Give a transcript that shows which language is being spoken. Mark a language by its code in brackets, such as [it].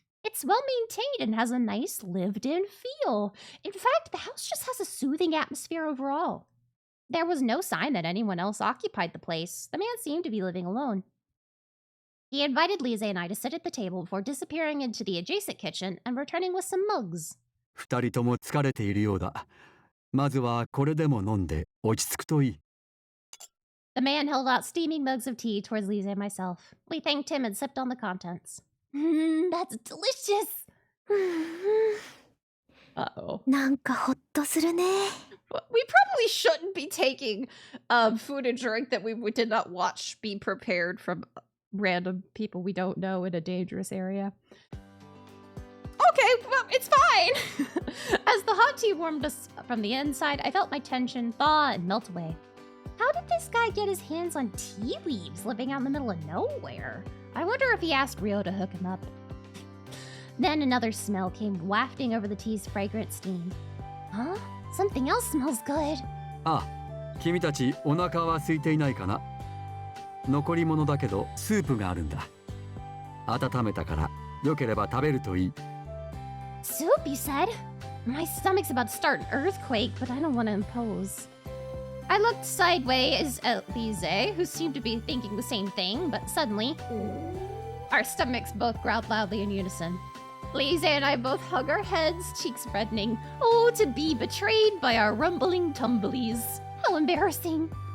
[en] It's well maintained and has a nice lived-in feel. In fact, the house just has a soothing atmosphere overall. There was no sign that anyone else occupied the place. The man seemed to be living alone. He invited Lise and I to sit at the table before disappearing into the adjacent kitchen and returning with some mugs. [ja] 二人とも疲れているようだ。まずはこれでも飲んで落ち着くといい。 [en] The man held out steaming mugs of tea towards Lise and myself. We thanked him and sipped on the contents. That's delicious. Uh-oh. [ja] なんかほっとするね。 [en] We probably shouldn't be taking food and drink that we did not watch be prepared from random people we don't know in a dangerous area. Okay, well, it's fine. As the hot tea warmed us from the inside, I felt my tension thaw and melt away. How did this guy get his hands on tea leaves living out in the middle of nowhere? I wonder if he asked Rio to hook him up. Then another smell came wafting over the tea's fragrant steam. Huh? Something else smells good. [ja] あ、君たちお腹は空いていないかな。残り物だけどスープがあるんだ。温めたからよければ食べるといい。 [en] Soup, you said? My stomach's about to start an earthquake, but I don't want to impose. I looked sideways at Lise, who seemed to be thinking the same thing, but suddenly, our stomachs both growled loudly in unison. Lise and I both hung our heads, cheeks reddening. Oh, to be betrayed by our rumbling tumblies. How embarrassing.